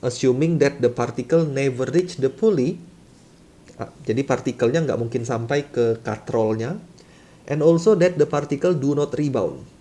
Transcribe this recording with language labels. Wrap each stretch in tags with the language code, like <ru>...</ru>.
<en>Assuming that the particle never reach the pulley.</en> <id>Jadi partikelnya nggak mungkin sampai ke katrolnya.</id> <en>And also that the particle do not rebound.</en>